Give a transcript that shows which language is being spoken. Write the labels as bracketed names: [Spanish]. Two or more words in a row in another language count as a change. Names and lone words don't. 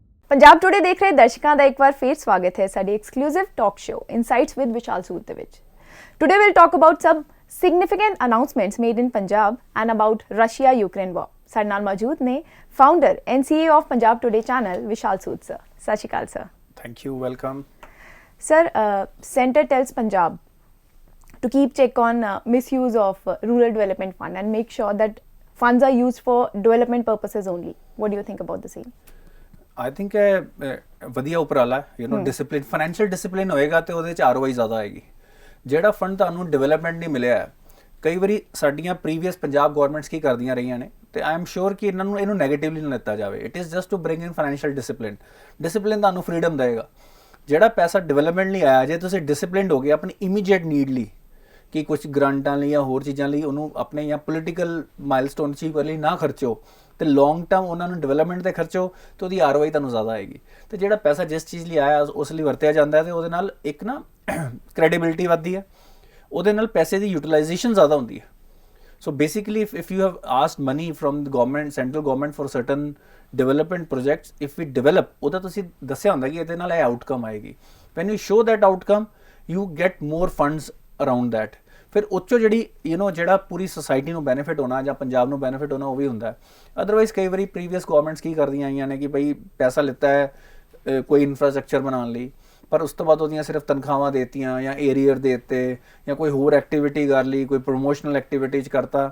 [Punjabi] ਪੰਜਾਬ ਟੁਡੇ ਦੇਖ ਰਹੇ ਦਰਸ਼ਕਾਂ ਦਾ ਇੱਕ ਵਾਰ ਫੇਰ ਸਵਾਗਤ ਹੈ ਸਾਡੀ [English] exclusive talk show [Punjabi] ਇਨਸਾਈਟਸ ਵਿਦ ਵਿਸ਼ਾਲ ਸੂਦ ਦੇ ਵਿੱਚ। [English] today will talk about some significant announcements made in Punjab and about Russia-Ukraine war. [Punjabi] ਸਾਡੇ ਨਾਲ ਮੌਜੂਦ ਨੇ [English] founder and CEO of Punjab Today channel Vishal Sood sir. [Punjabi] ਸਤਿ ਸ਼੍ਰੀ ਅਕਾਲ sir. [English] Thank you, welcome. Sir, Center tells Punjab to keep check on misuse of rural development fund and make sure that funds are used for development purposes only. What do you think about the same? I think [Punjabi] ਵਧੀਆ ਉਪਰਾਲਾ [English] discipline financial discipline [Punjabi] ਹੋਏਗਾ ਤੇ ਉਹਦੇ ਚ ROI ਜ਼ਿਆਦਾ ਆਏਗੀ। ਜਿਹੜਾ ਫੰਡ ਤੁਹਾਨੂੰ ਡਿਵੈਲਪਮੈਂਟ ਨਹੀਂ ਮਿਲਿਆ, ਕਈ ਵਾਰੀ ਸਾਡੀਆਂ [English] previous Punjab governments [Punjabi] ਕੀ ਕਰਦੀਆਂ ਰਹੀਆਂ ਨੇ ਤੇ [English] I am sure [Punjabi] ਕਿ ਇਹਨੂੰ ਨੈਗੇਟਿਵਲੀ ਨਾ ਲਿੱਤਾ ਜਾਵੇ। [English] it is just to bring in financial discipline. [Punjabi] ਡਿਸਪਲਿਨ ਤੁਹਾਨੂੰ ਫਰੀडम ਦੇਗਾ। ਜਿਹੜਾ ਪੈਸਾ ਡਿਵੈਲਪਮੈਂਟ ਲਈ ਆਇਆ, ਜੇ ਤੁਸੀਂ ਡਿਸਪਲਿਨਡ ਹੋ ਗਏ ਆਪਣੀ [English] immediate need [Punjabi] ਲਈ ਕਿ ਕੁਝ ਗ੍ਰਾਂਟਾਂ ਲਈ ਜਾਂ ਹੋਰ ਚੀਜ਼ਾਂ ਲਈ ਉਹਨੂੰ ਆਪਣੇ ਜਾਂ [English] political milestone achieve [Punjabi] ਕਰਨ ਲਈ ਨਾ ਖਰਚੋ ਤੇ [English] long term [Punjabi] ਉਹਨਾਂ ਨੂੰ ਡਿਵੈਲਪਮੈਂਟ ਤੇ ਖਰਚੋ ਤੇ ਉਹਦੀ ROI ਤੁਹਾਨੂੰ ਜ਼ਿਆਦਾ ਆਏਗੀ। ਤੇ ਜਿਹੜਾ ਪੈਸਾ ਜਿਸ ਚੀਜ਼ ਲਈ ਆਇਆ ਉਸ ਲਈ ਵਰਤਿਆ ਜਾਂਦਾ ਤੇ ਉਹਦੇ ਨਾਲ ਇੱਕ ਨਾ ਕ੍ਰੈਡੀਬਿਲਿਟੀ ਵੱਧਦੀ ਹੈ, ਉਹਦੇ ਨਾਲ ਪੈਸੇ ਦੀ ਯੂਟਿਲਾਈਜੇਸ਼ਨ ਜ਼ਿਆਦਾ ਹੁੰਦੀ ਹੈ। [English] so basically if you have asked money from the government, central government for certain development projects, if we develop, [Punjabi] ਉਹਦਾ ਤੁਸੀਂ ਦੱਸਿਆ ਹੁੰਦਾ ਕਿ ਇਹਦੇ ਨਾਲ ਇਹ ਆਊਟਕਮ ਆਏਗੀ। [English] when you show that outcome you get more funds around that। [Punjabi] ਫਿਰ ਉੱਚੋ ਜਿਹੜੀ ਜਿਹੜਾ ਪੂਰੀ ਸੋਸਾਇਟੀ ਨੂੰ ਬੈਨੀਫਿਟ ਹੋਣਾ ਜਾਂ ਪੰਜਾਬ ਨੂੰ ਬੈਨੀਫਿਟ ਹੋਣਾ ਉਹ ਵੀ ਹੁੰਦਾ। ਅਦਰਵਾਈਜ਼ ਕਈ ਵਾਰੀ [English] previous governments [Punjabi] ਕੀ ਕਰਦੀਆਂ ਆਈਆਂ ਨੇ ਕਿ ਬਈ ਪੈਸਾ ਲਿੱਤਾ ਹੈ ਕੋਈ ਇਨਫਰਾਸਟਰਕਚਰ ਬਣਾਉਣ ਲਈ, ਪਰ ਉਸ ਤੋਂ ਬਾਅਦ ਉਹਦੀਆਂ ਸਿਰਫ ਤਨਖਾਹਾਂ ਦੇਤੀਆਂ ਜਾਂ ਏਰੀਅਰ ਦੇ ਦਿੱਤੇ ਜਾਂ ਕੋਈ ਹੋਰ ਐਕਟੀਵਿਟੀ ਕਰ ਲਈ, ਕੋਈ [English] promotional activity [Punjabi] 'ਚ ਕਰਤਾ।